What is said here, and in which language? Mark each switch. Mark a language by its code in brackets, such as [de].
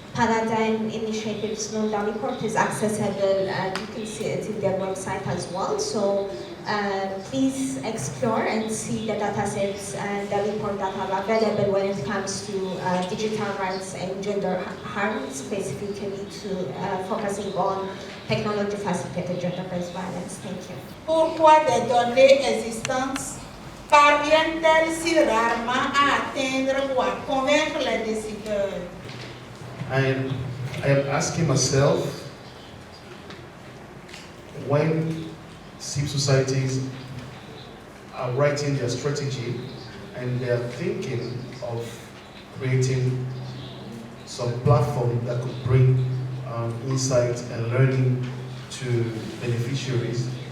[en] Paradigm Initiative's Londa report is accessible, and you can see it in their website as well. So please explore and see the data sets and the report that are available when it comes to digital rights and gender harm, specifically to focusing on technology facilitated gender-based violence. Thank you. [fr] Pourquoi des données existantes parviennent-elles si rarement à atteindre ou à convaincre les décideurs? [en] And I am asking myself, when civil societies are writing their strategy and they are thinking of creating some platform that could bring insight and learning to beneficiaries.